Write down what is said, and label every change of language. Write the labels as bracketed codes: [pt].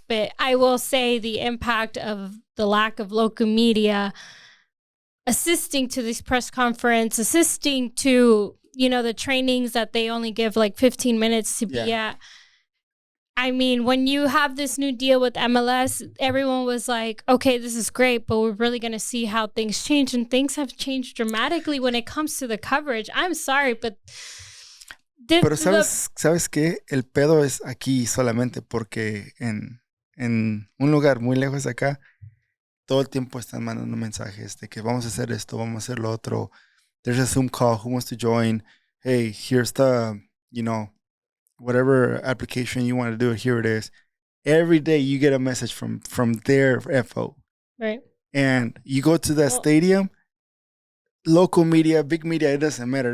[en] But I will say the impact of the lack of local media assisting to this press conference, assisting to the trainings that they only give like 15 minutes to be at. I mean, when you have this new deal with MLS, everyone was like, okay, this is great, but we're really going to see how things change. And things have changed dramatically when it comes to the coverage. I'm sorry, but... [es] Pero ¿sabes qué? El pedo es aquí solamente porque en en un lugar muy lejos de acá, todo el tiempo están mandando mensajes de que vamos a hacer esto, vamos a hacer lo otro. [en] There's a Zoom call. Who wants to join? Hey, here's the, whatever application you want to do. Here it is. Every day you get a message from their FO. Right. And you go to that stadium, local media, big media, it doesn't matter.